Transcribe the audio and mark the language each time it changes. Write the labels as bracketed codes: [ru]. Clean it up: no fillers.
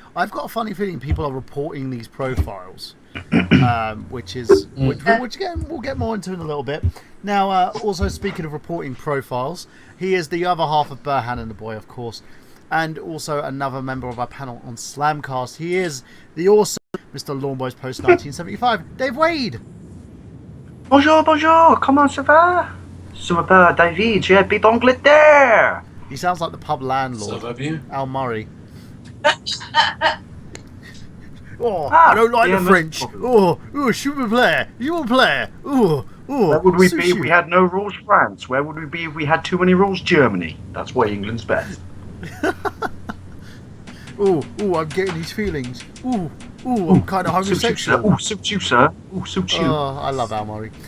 [en] I've got a funny feeling people are reporting these profiles, which again we'll get more into in a little bit. Now, also speaking of reporting profiles, he is the other half of Burhan and the Boy, of course. And also another member of our panel on Slamcast. He is the awesome Mr. Lawnboys Post 1975, Dave Wade. [fr] Bonjour, bonjour, comment ça va? Ça va, David, j'habite Angleterre. [en] He sounds like the pub landlord, Al Murray. I don't like the French. [fr] S'il vous plaît, [en] you will play. Where would we be if we had no rules, France? Where would we be if we had too many rules, Germany? That's why England's best. I'm getting these feelings. I'm kind of homosexual. Suit you, sir. Suit you. Oh, I love Al Murray.